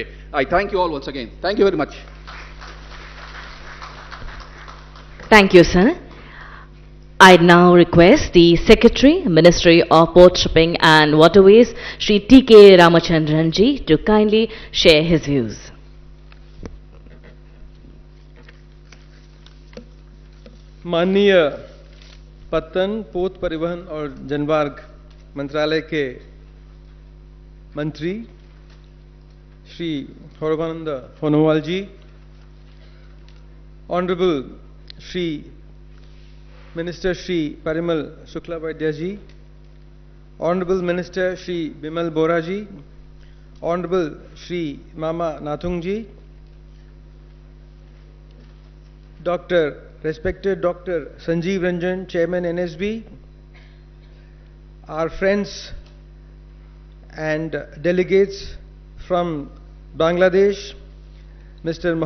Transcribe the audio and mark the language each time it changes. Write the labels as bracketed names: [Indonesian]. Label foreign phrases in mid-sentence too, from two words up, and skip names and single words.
[English] I thank you all once again. Thank you very much. Thank you, sir. I now request the Secretary, Ministry of Port Shipping and Waterways, Shri T.K. Ramachandran ji, to kindly share his views. [Hindi] माननीय पत्तन, पोत परिवहन और जनमार्ग मंत्रालय के मंत्री श्री सौरभानंद सोनोवाल जी, [English] Honorable Shri Minister Shri Parimal Shuklavaidya ji, Honorable Minister Shri Bimal Bora ji, Honorable Shri Mama Nathung ji, Respected Dr. Sanjeev Ranjan, Chairman NSB, our friends and delegates from Bangladesh, Mr.